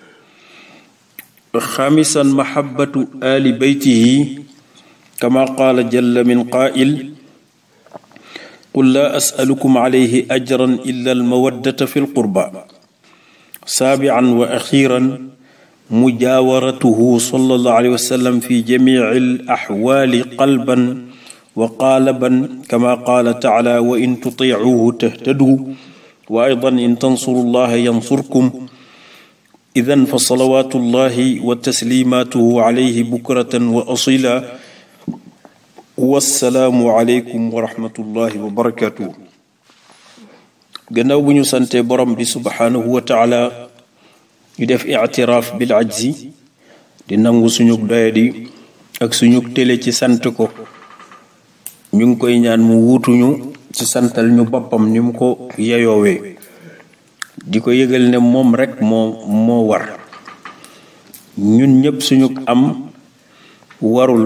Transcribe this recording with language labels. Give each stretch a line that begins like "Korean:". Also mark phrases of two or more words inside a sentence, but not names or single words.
Arabic: خامسا محبة آل بيته كما قال جل من قائل قل لا أسألكم عليه أجرا إلا المودة في القربى سابعا وأخيرا مجاورته صلى الله عليه وسلم في جميع الأحوال قلبا وقالبا كما قال تعالى وإن تطيعوه تهتدوا وأيضا إن تنصروا الله ينصركم إذن فصلوات الله وتسليماته عليه بكرة وأصيلا والسلام عليكم ورحمة الله وبركاته
Wolof: gannaaw bu ñu sante borom bi
Arabic: سبحانه وتعالى
Wolof: ñu def
Arabic: اعتراف بالعجز
Wolof: di nangu suñu doyadi ak suñu télé ci sant ko ñu ngi koy ñaan mu wuutuñu ci santal ñu boppam ni mu ko yeyoowee di ko yëgal ne moom rek moo war ñun ñëpp suñu am warul